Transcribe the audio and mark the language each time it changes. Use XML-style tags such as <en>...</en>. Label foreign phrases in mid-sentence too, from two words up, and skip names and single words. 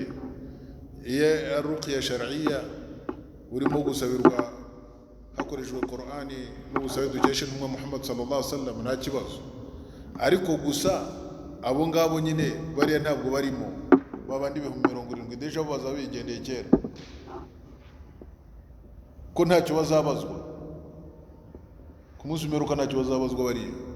<rw>Iyo</rw> <ar>رقية شرعية</ar> <rw>urimo gusabirwa hakoreshejwe Qur'ani n'ubusabe dukesha intumwa Muhammad</rw> <ar>صلى الله عليه وسلم,</ar> <rw>nta kibazo. Ariko gusa abo ngabo nyine bariya ntabwo barimo, babandi 70,000 deja bo bazaba bigendeye kera, ko ntacyo bazabazwa ku munsi umeruka, ntacyo bazabazwa bariya.</rw>